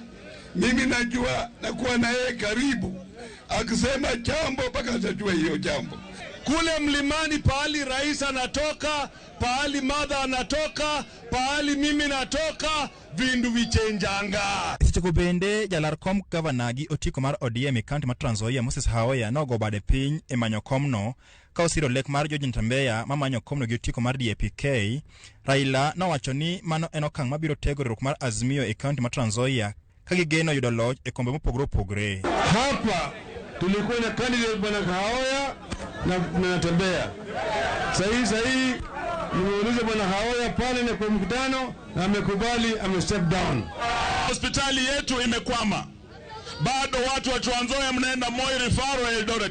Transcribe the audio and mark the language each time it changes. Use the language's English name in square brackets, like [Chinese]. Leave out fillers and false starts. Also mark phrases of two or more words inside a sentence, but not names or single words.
[Swahili] Mimi najua nakuwa na yeye karibu, akisema jambo mpaka atajua hiyo jambo. Kule mlimani pahali rais anatoka, pahali madha anatoka, pahali mimi natoka, vindu vichenjanga. [Luo (Kenya and Tanzania)] Sicheko bende jalar kom gavana gi otiko mar ODM e kaunti ma Trans Nzoia Moses Haoya nogo bade piny e manyo komno ka osiro lek mar George Ntambeya ma manyo komno gi otiko mar DAPK. Raila nowacho ni mano en okang' mabiro tego riwruok mar Azimio e kaunti ma Trans Nzoia ka gigeno yudo loch e kombe mopogore opogore. [Swahili] Hapa tulikuwa na candidate bwana Haoya na Ntambeya. Sahi nimeuliza bwana Haoya pale na kwa mkutano na amekubali, [English] step down. [Swahili] Hospitali yetu imekwama. Bado watu wa Trans Nzoia mnaenda Moi Referral Eldoret.